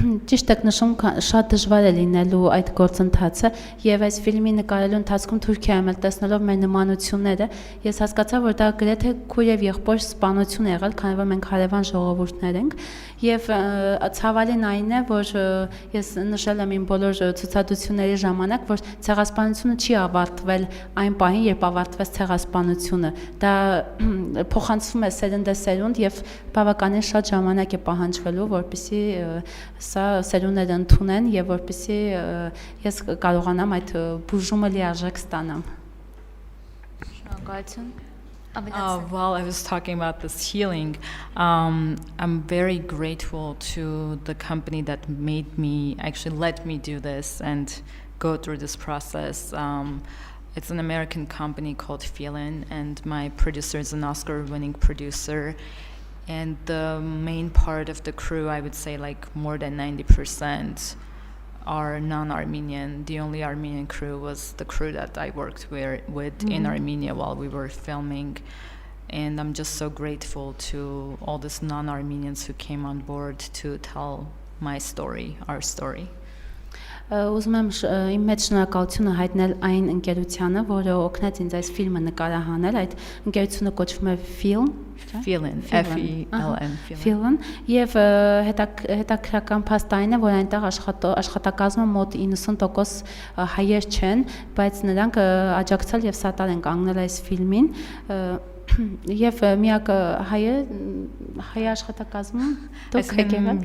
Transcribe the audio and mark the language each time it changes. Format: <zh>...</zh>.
<hy>Ճիշտ եք նշում, շատ դժվար է լինելու այդ գործընթացը եւ այս ֆիլմի նկարելու ընթացքում Թուրքիայում տեսնելով մեր նմանությունները ես հասկացա, որ դա գրեթե քույր եւ եղբոր սպանություն է եղել, քանի որ մենք հարևան ժողովուրդներ ենք եւ ցավալին այն է, որ ես նշել եմ իմ բոլոր ցուցադրությունների ժամանակ, որ ցեղասպանությունը չի ավարտվել այն պահին, երբ ավարտվեց ցեղասպանությունը։ Դա փոխանցվում է սերնդեսերունդ եւ բավականին շատ ժամանակ է պահանջվելու, որպեսզի սա սերունդները ընդունեն եւ որպեսզի ես կարողանամ այդ բուժումը լիարժեք ստանամ։ Շնորհակալություն։</hy> <en>While I was talking about this healing, I'm very grateful to the company that actually let me do this and go through this process. It's an American company called Fillin, and my producer is an Oscar-winning producer. And the main part of the crew, I would say like more than 90%, are non-Armenian. The only Armenian crew was the crew that I worked with in Armenia while we were filming. And I'm just so grateful to all these non-Armenians who came on board to tell my story, our story.</en> <hy>Ուզում եմ իմ մեծ շնորհակալությունը հայտնել այն ընկերությանը, որը օգնեց ինձ այս ֆիլմը նկարահանել։ Այդ ընկերությունը կոչվում է</hy> <en>Fillin, F-E-L-N,</en> <hy>Fillin, եւ հետաքրական փաստ այն է, որ այնտեղ աշխատակազմը մոտ 90% հայեր չեն, բայց նրանք աջակցել եւ սատար են կանգնել այս ֆիլմին։ Եվ միակ հայ աշխատակազմում դուք եք եղել։</hy>